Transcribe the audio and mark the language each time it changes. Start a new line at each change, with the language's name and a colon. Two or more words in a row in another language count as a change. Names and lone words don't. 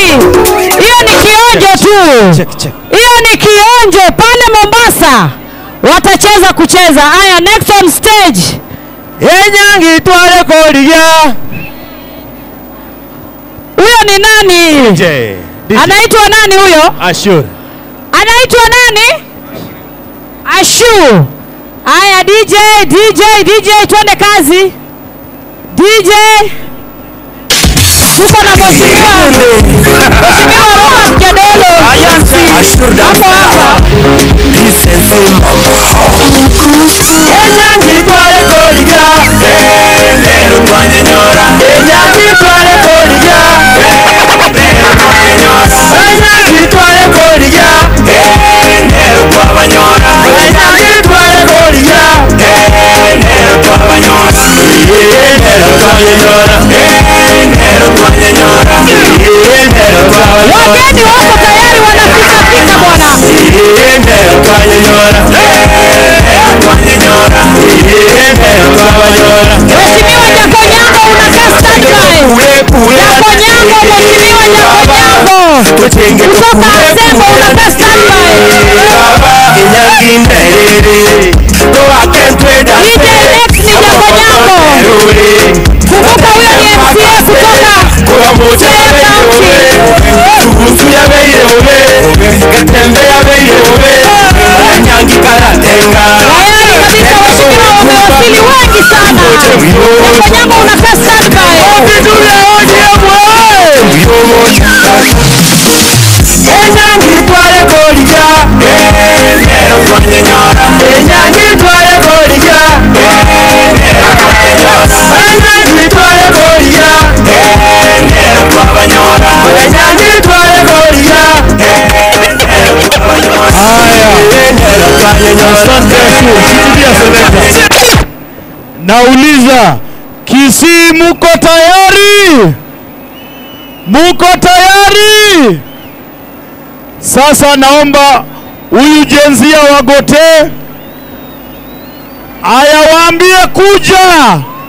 Swahili: Hiyo ni kionjo tu. Hiyo ni kionjo. Pale Mombasa watacheza kucheza. Haya,
English: next on stage.
Gusii: Enyangi twale kodia.
Swahili: Huyo ni nani? DJ. Anaitwa nani huyo? Ashur. Anaitwa nani? Ashu. Haya, DJ twende kazi. DJ. Tuko na mheshimiwa Robert Kedelo. Ashur hapo hapa.
Gusii: Enyangi twale kodia. Nero kwanye nyora. Enyangi twale kodia. Nero kwanye nyora. Enyangi twale kodia. Nero kwanye nyora. Enyangi twale kodia. Nero kwanye nyora. Nero kwanye nyora. Nero kwanye nyora.
Swahili: Wageni wako tayari wanapika pika bwana.
Gusii: Nero kwanye nyora. Nero kwanye nyora. Nero kwanye nyora.
Swahili: Mheshimiwa Jakonyango unakaa standby. Jakonyango, Mheshimiwa Jakonyango. Kutoka Asembo unakaa standby. DJ next ni Jakonyango. Kumbuka huyo ni MCA kutoka tayari kabisa. Waheshimiwa wamewasili wengi sana. Jakonyango unakaa standby.
Gusii: Enyangi twale kodia. Nero kwanye nyora. Enyangi twale kodia. Nero kwanye nyora. Enyangi twale kodia. Nero kwanye nyora. Enyangi twale kodia. Nero kwanye nyora. Haya, nero kwanye nyora.
Swahili: Nauliza, Kisii muko tayari? Muko tayari? Sasa naomba huyu jenzia wagote ayawaambie kuja.